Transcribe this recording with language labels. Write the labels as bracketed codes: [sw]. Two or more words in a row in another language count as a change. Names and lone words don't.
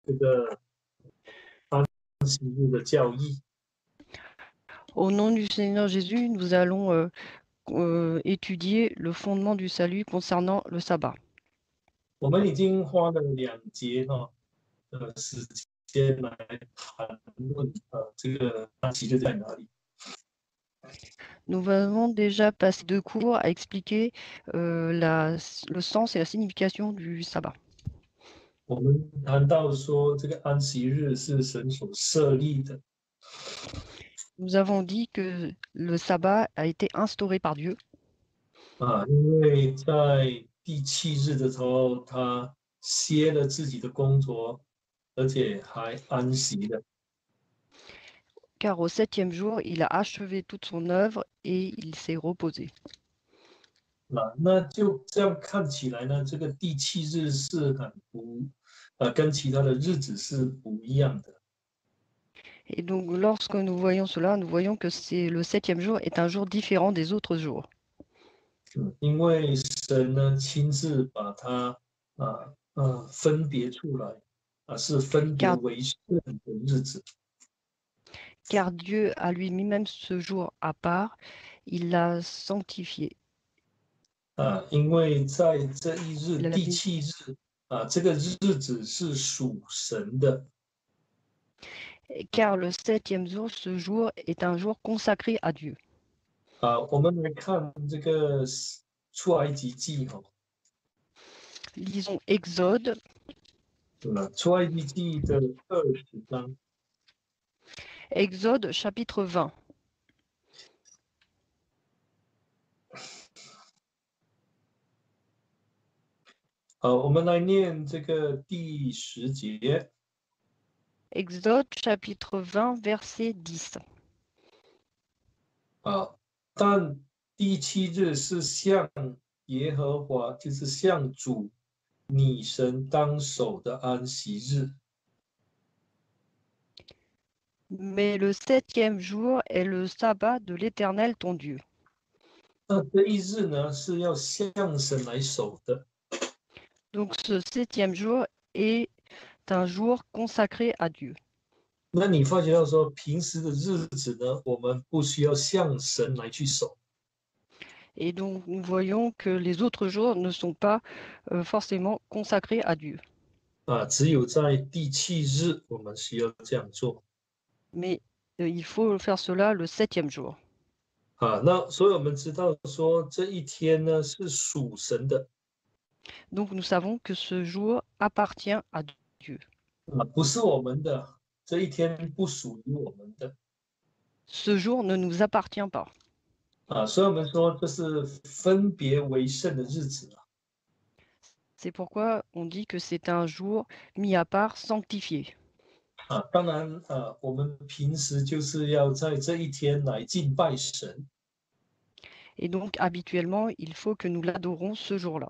[zh] 这个安息日的教义。 [fr] Au nom du Seigneur Jésus, nous allons étudier le fondement du salut concernant le sabbat. [zh] 我们已经花了2节时间来谈论这个安息日在哪里。 [fr] Nous avons déjà passé 2 cours à expliquer le sens et la signification du sabbat. [zh] 我们谈到说，这个安息日是神所设立的。 [fr] Nous avons dit que le sabbat a été instauré par Dieu. [zh] 因为在第7日的时候，他歇了自己的工作，而且还安息了。 [fr] Car au 7e jour, il a achevé toute son œuvre et il s'est reposé. [zh] 那就这样看起来呢，这个第7日是跟其他的日子是不一样的。 [fr] Et donc, lorsque nous voyons cela, nous voyons que le 7e jour est un jour différent des autres jours. [zh] 因为神呢亲自把它分别出来，是分别为圣的日子。 [fr] Car Dieu a lui mis même ce jour à part, il l'a sanctifié. [zh] 因为在这一日第7日这个日子是属神的。 [fr] Car le 7e jour, ce jour est un jour consacré à Dieu. [zh] 我们来看这个出埃及记 [fr] Lisons Exode. [zh] 出埃及记的20章。 [fr] Exode chapitre 20. [zh] 我们来念这个第10节。 [fr] Exode chapitre 20 verset 10. [zh] 但第7日是向耶和华，就是向主你神当守的安息日。 [fr] Mais le 7e jour est le sabbat de l'Éternel ton Dieu. [zh] 那这一日呢，是要向神来守的。 [fr] Donc ce 7e jour est un jour consacré à Dieu. [zh] 那你发觉到说，平时的日子呢，我们不需要向神来去守。 [fr] Et donc nous voyons que les autres jours ne sont pas forcément consacrés à Dieu. [zh] 只有在第7日，我们需要这样做。 [fr] Mais il faut faire cela le 7e jour. [zh] 那所以我们知道说，这一天呢是属神的。 [fr] Donc nous savons que ce jour appartient à Dieu. [zh] 不是我们的，这一天不属于我们的。 [fr] Ce jour ne nous appartient pas. [zh] 所以我们说这是分别为圣的日子。 [fr] C'est pourquoi on dit que c'est un jour mis à part, sanctifié. [zh] 当然我们平时就是要在这一天来敬拜神。 [fr] Et donc habituellement, il faut que nous l'adorons ce jour-là.